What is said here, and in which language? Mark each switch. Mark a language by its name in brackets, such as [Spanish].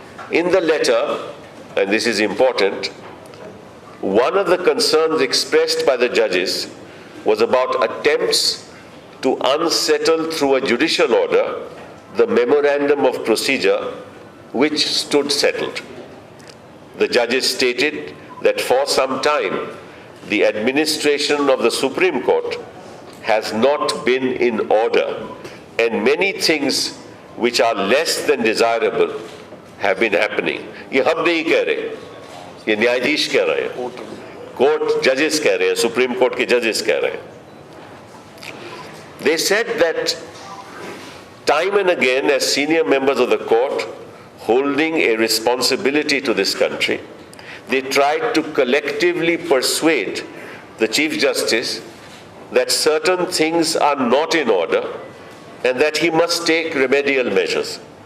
[English] In the letter, and this is important, one of the concerns expressed by the judges was about attempts to unsettle through a judicial order the memorandum of procedure which stood settled. The judges stated that for some time, the administration of the Supreme Court has not been in order, and many things which are less than desirable have been happening. [Hindi] ये हम नहीं कह रहे, ये न्यायाधीश कह रहे हैं, कोर्ट जजेस कह रहे हैं, सुप्रीम कोर्ट के जजेस कह रहे हैं. [English] They said that time and again, as senior members of the court holding a responsibility to this country, they tried to collectively persuade the Chief Justice that certain things are not in order and that he must take remedial measures.